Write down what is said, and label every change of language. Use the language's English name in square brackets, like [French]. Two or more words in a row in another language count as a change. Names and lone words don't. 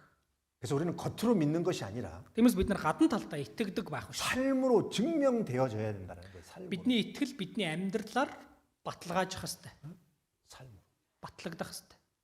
[Korean] 그래서 우리는 겉으로 믿는 것이 아니라 [Mongolian] Тиймээс бид нар гадна талдаа итгэдэг байх биш. [Korean] 삶으로 증명되어져야 된다는 거예요. 삶으로. [Mongolian] Бидний итгэл бидний амьдралаар баталгаажих хэвээр. [Korean] 삶으로. [Mongolian] Батлагдах хэвээр.